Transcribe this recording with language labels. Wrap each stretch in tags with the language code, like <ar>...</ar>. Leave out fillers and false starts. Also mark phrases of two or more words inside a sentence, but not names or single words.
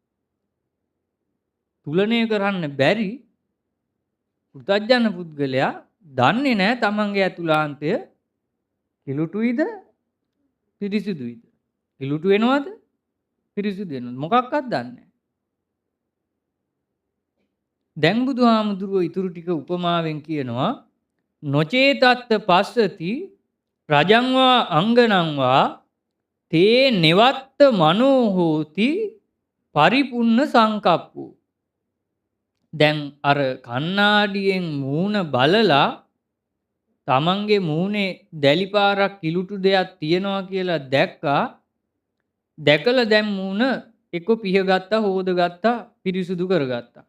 <si>තුලනය කරන්න බැරි පෘථග්ජන පුද්ගලයා දන්නේ නැහැ තමන්ගේ ඇතුළාන්තය කිලුටුයිද පිරිසිදුයිද කිලුටු වෙනවද පිරිසිදු වෙනවද මොකක්වත් දන්නේ නැහැ. දැන් බුදුහාමුදුරුවෝ ඊටු ටික උපමාවෙන් කියනවා</si> <pi>නොචේතත්ත පස්සති රජංවා අංගනංවා තේ නෙවත්ත මනෝ හෝති පරිපුන්න සංකප්පෝ.</pi> <si>දැන් අර කණ්ණාඩියෙන් මූණ බලලා තමන්ගේ මූණේ දැලිපාරක් කිලුටු දෙයක් තියනවා කියලා දැක්කා. දැකලා දැන් මූණ එක්ක පිහගත්තා හොදගත්තා පිරිසුදු කරගත්තා.</si>